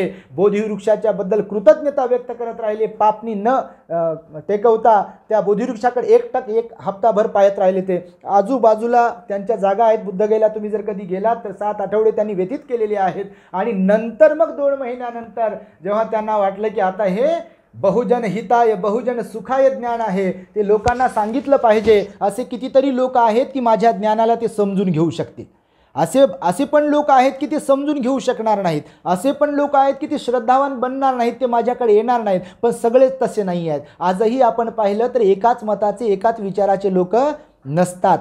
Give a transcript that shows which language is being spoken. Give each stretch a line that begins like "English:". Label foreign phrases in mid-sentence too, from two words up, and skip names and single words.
Marathi: बोधिवृक्षाच्या बद्दल कृतज्ञता व्यक्त करत राहिले. पापनी न टेकवता त्या बोधिवृक्षाकडे एक हप्ताभर पाहत राहिले. ते आजूबाजूला त्यांच्या जागा आहेत बुद्धगयेला, तुम्ही जर कधी गेलात तर 7 आठवडे त्यांनी व्यतीत केलेले आहेत. आणि नंतर मग 2 महिन्यानंतर जेव्हा त्यांना वाटलं की आता हे
Pali: बहुजन हिताय बहुजन सुखाय
Marathi: ज्ञान आहे, ते लोकांना सांगितलं पाहिजे. असे कितीतरी लोक आहेत की माझ्या ज्ञानाला ते समजून घेऊ शकतील. असे पण लोक आहेत की ते समजून घेऊ शकणार नाहीत. असे पण लोक आहेत की ते श्रद्धावान बनणार नाहीत, ते माझ्याकडे येणार नाहीत. पण सगळेच तसे नाही आहेत. आजही आपण पाहिलं तर एकाच मताचे, एकाच विचाराचे लोक नसतात.